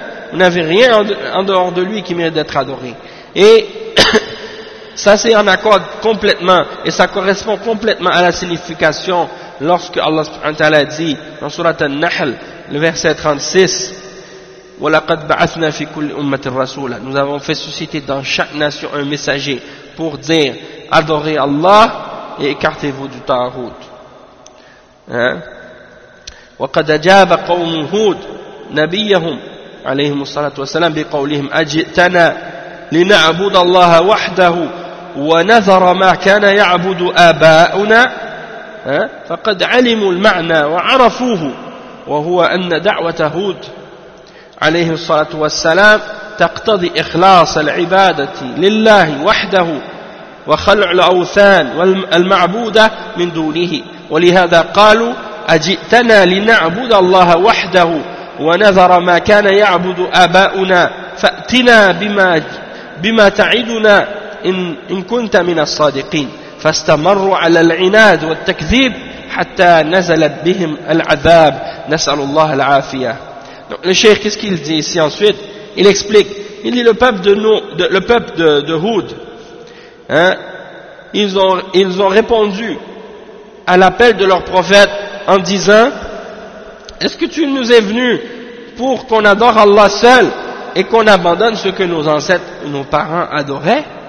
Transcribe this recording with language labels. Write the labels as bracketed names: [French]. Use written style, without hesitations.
[French] Vous n'avez rien en dehors de lui qui mérite d'être adoré. Et ça, c'est en accord complètement, et ça correspond complètement à la signification lorsque Allah subhanahu wa ta'ala dit dans surat An-Nahl, le verset 36, [Arabic] وَلَقَدْ بَعَثْنَا فِي كُلِّ أُمَّةِ الرَّسُولَ. [French] Nous avons fait susciter dans chaque nation un messager pour dire adorez Allah et écartez-vous du ta'ahout. [Arabic] وَقَدْ أَجَابَ قَوْمُ هُودٍ نَبِيَّهُمْ عَلَيْهِمُ الصَّلَاةُ وَالسَّلَامُ بِقَوْلِهِمْ أَجِئْتَنَا لِنَعْبُدَ اللَّهَ وَحْدَهُ وَنَذَرَ مَا كَانَ يَعْبُدُ آبَاؤُنَا فَقَدْ عَلِمُوا الْمَعْنَى وَعَرَفُوهُ وَهُوَ أَنَّ دَعْوَةَ هُودٍ عليه الصلاة والسلام تقتضي إخلاص العبادة لله وحده وخلع الأوثان والمعبودة من دونه ولهذا قالوا أجئتنا لنعبد الله وحده ونذر ما كان يعبد آباؤنا فأتنا بما تعدنا إن كنت من الصادقين فاستمروا على العناد والتكذيب حتى نزلت بهم العذاب نسأل الله العافية. [French] Donc, le cheikh, qu'est-ce qu'il dit ici ensuite? Il explique. Il dit, le peuple de Houd, ils ont répondu à l'appel de leur prophète en disant, est-ce que tu nous es venu pour qu'on adore Allah seul et qu'on abandonne ce que nos ancêtres, nos parents adoraient?